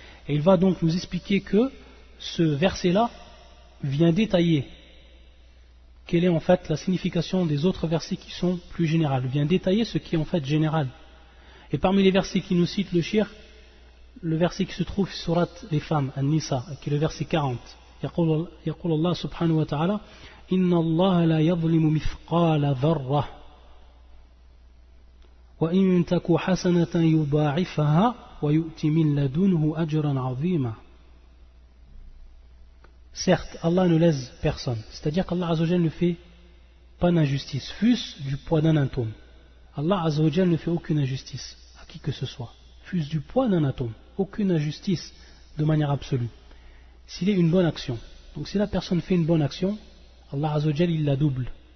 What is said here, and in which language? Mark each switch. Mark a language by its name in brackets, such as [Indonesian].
[French] Et il va donc nous expliquer que ce verset-là vient détailler quelle est en fait la signification des autres versets qui sont plus générales, vient détailler ce qui est en fait général. Et parmi les versets qui nous cite le cheikh, le verset qui se trouve sur Surat les femmes, An-Nisa, qui est le verset 40. [Arabic] يقول الله سبحانه وتعالى إن الله لا يظلم مثقال ذرة وإن تك حسنة يضاعفها ويؤتي من لدنه أجرا عظيما. [French] Certes, Allah ne lèse personne, c'est-à-dire qu'Allah Azza wa Jal ne fait pas d'injustice, fût-ce du poids d'un atome. Allah Azza wa Jal ne fait aucune injustice à qui que ce soit, fût-ce du poids d'un atome, aucune injustice de manière absolue. S'il est une bonne action, donc si la personne fait une bonne action, Allah Azza wa Jal il la double.